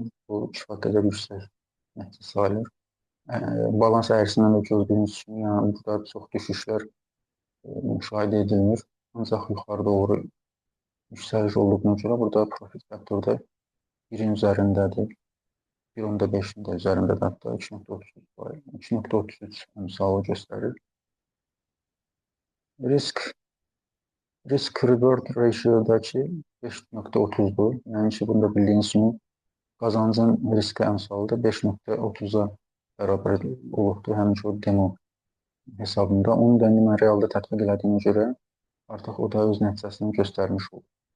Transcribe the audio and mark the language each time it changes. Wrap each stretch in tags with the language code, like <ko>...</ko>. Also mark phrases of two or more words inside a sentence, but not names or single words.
<az>Bu kifayət qədər yüksək nəticə sayılır. Balans əyrisindən də gördüyünüz kimi, yəni burada çox düşüşlər müşahidə edilmir. Ancaq yuxarı doğru yüksəliş olduğuna görə burada profit faktoru da 1-in üzərindədir. 1.5-in də üzərindədir, hətta 2,33 əmsalı göstərir.</az> <en>Risk reward ratio-</en> <az>dakı 5.30-dur. Yəni ki, bunda bildiyiniz kimi qazancın riski əmsalı da 5.30-a bərabər olubdur. Həmin ki, o demo hesabında. Onu da indi mən realda tətbiq elədiyimə görə artıq o da öz nəticəsini göstərmiş olur.</az>